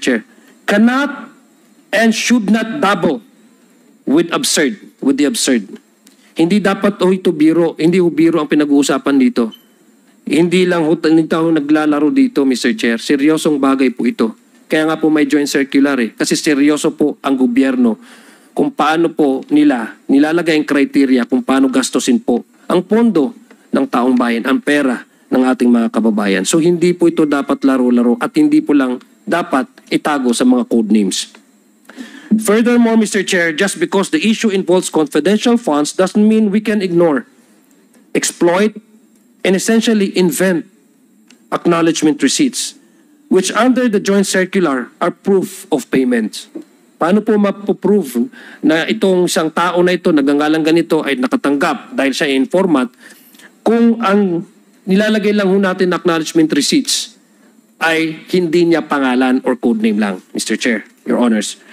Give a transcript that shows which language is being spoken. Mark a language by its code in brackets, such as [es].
[en] Chair, cannot and should not dabble with the absurd. [tl] Hindi dapat ito biro, hindi biro ang pinag-uusapan dito. Hindi lang naglalaro dito, Mr. Chair. Seryosong bagay po ito. Kaya nga po may joint circular Kasi seryoso po ang gobyerno kung paano po nilalagay ang criteria kung paano gastusin po ang pondo ng taong bayan, ang pera ng ating mga kababayan. So hindi po ito dapat laro-laro at hindi po lang dapat itago sa mga code names. [en] Furthermore, Mr. Chair, just because the issue involves confidential funds doesn't mean we can ignore, exploit, and essentially invent acknowledgement receipts, which under the joint circular are proof of payment. [tl] Paano po mapoprove na itong isang tao na ito, nagngangalang ganito, ay nakatanggap dahil siya informant, kung ang nilalagay lang natin na acknowledgement receipts ay hindi niya pangalan or code name lang, Mr. Chair, Your Honors.